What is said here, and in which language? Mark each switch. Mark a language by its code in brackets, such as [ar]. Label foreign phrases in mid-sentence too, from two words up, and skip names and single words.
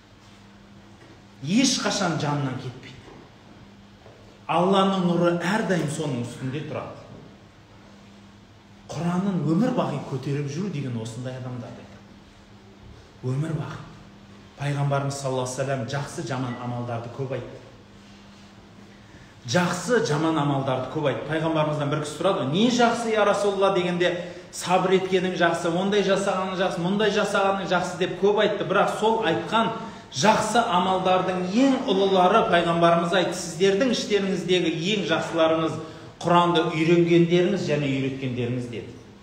[kk] Ешқашан жанынан кетпейді. Алланың нұры әрдайым соның үстінде тұрады. Құранын өмір бақи көтеріп жүру деген осындай адамдар дейді. Өмір бақи. Пайғамбарымыз [ar] صلى الله عليه وسلم [kk] жақсы жаман амалдарды көп айтты. Жақсы жаман амалдарды көп айтты. Пайғамбарымыздан бір кісі сұрады: не жақсы [ar] يا رسول الله [kk] дегенде, сабыр еткенің жақсы, ондай жасағаның жақсы, мұндай жасағаның жақсы деп көп айтты. Бірақ сол айтқан жақсы амалдардың ең ұлылары пайғамбарымыз айтты: сіздердің іштеріңіздегі ең жақсыларыңыз Құранды үйренгендеріңіз және үйреткендеріңіз деді.